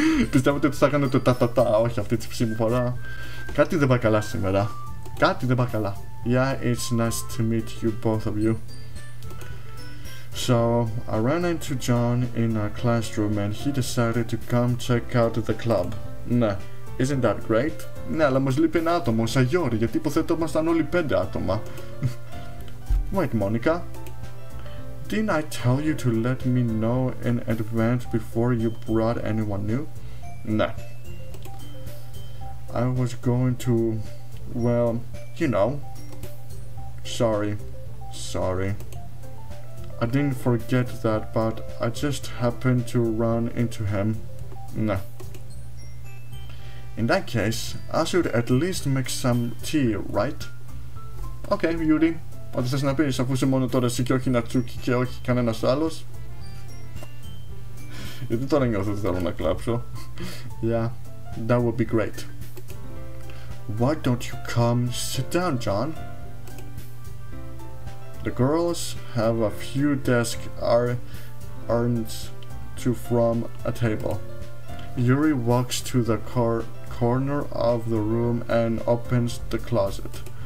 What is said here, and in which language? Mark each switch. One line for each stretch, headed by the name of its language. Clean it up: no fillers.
Greek: Πιστεύετε ότι θα έκανε το τα, όχι αυτή τη ψήμου φορά. Κάτι δεν πάει καλά σήμερα. Κάτι δεν πάει καλά.
English: Yeah, it's nice to meet you, both of you. So, I ran into John in our classroom and he decided to come check out the club. Ναι, isn't that great?
Greek: Ναι, αλλά μας λείπει ένα άτομο, sayori, γιατί υποθέτω ήμασταν όλοι 5 άτομα.
English: Wait, Monica. Didn't I tell you to let me know in advance before you brought anyone new? Nah. I was going to, well, you know. Sorry. I didn't forget that, but I just happened to run into him. Nah. In that case, I should at least make some tea, right? Okay, Yuri.
Greek: Ό,τι θες να πεις, αφού είσαι μόνο τώρα εσύ και όχι Natsuki και όχι κανένας άλλος. Γιατί τώρα νιώθω ότι θέλω να κλάψω.
English: Yeah, that would be great. Why don't you come sit down, John? The girls have a few desk arms to from a table. Yuri walks to the corner of the room and opens the closet.